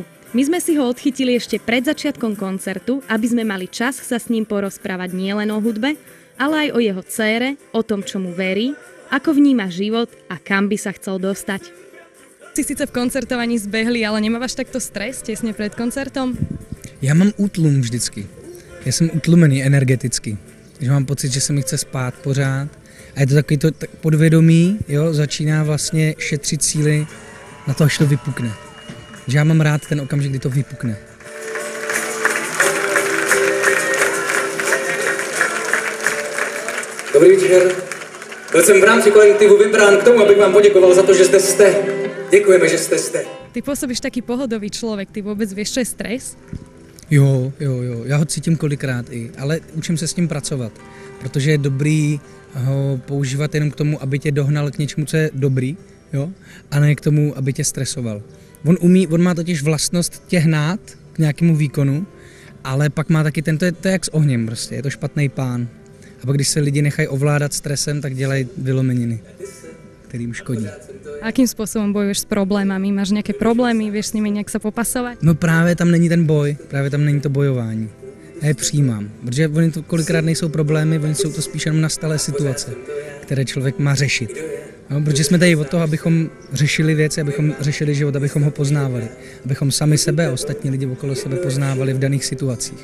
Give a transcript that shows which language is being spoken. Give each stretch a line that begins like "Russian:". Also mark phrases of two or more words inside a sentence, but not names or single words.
Slovak: My sme si ho odchytili ešte pred začiatkom koncertu, aby sme mali čas sa s ním porozprávať nielen o hudbe, ale aj o jeho dcére, o tom, čo mu verí, ako vníma život a kam by sa chcel dostať. Si síce v koncertovaní zbehli, ale nemáš takto stres tesne pred koncertom?
Czech: Já mám útlum vždycky. Já jsem utlumený energeticky. Takže mám pocit, že se mi chce spát pořád. A je to takový to podvědomí, jo, začíná vlastně šetřit síly na to, až to vypukne. Že já mám rád ten okamžik, kdy to vypukne. Dobrý večer. Byl jsem v rámci kolektivu vybrán k tomu, abych vám poděkoval za to, že zde jste. Děkujeme, že jste zde.
Slovak: Ty pôsobíš taký pohodový človek, ty vôbec vieš, čo je stres?
Czech: Jo, já ho cítím kolikrát i, ale učím se s tím pracovat, protože je dobrý ho používat jenom k tomu, aby tě dohnal k něčemu, co je dobrý, jo, a ne k tomu, aby tě stresoval. On má totiž vlastnost tě hnát k nějakému výkonu, ale pak má taky to je jak s ohněm prostě, je to špatný pán. A pak když se lidi nechají ovládat stresem, tak dělají vylomeniny, kterým škodí.
Slovak: Akým spôsobom bojuješ s problémami? Máš nejaké problémy, vieš s nimi nejak sa popasovať?
Czech: No právě tam není ten boj, právě tam není to bojování. Já je přijímám, protože oni to kolikrát nejsou problémy, oni jsou to spíš jenom nastalé situace, které člověk má řešit. No, protože jsme tady od toho, abychom řešili věci, abychom řešili život, abychom ho poznávali. Abychom sami sebe a ostatní lidi okolo sebe poznávali v daných situacích.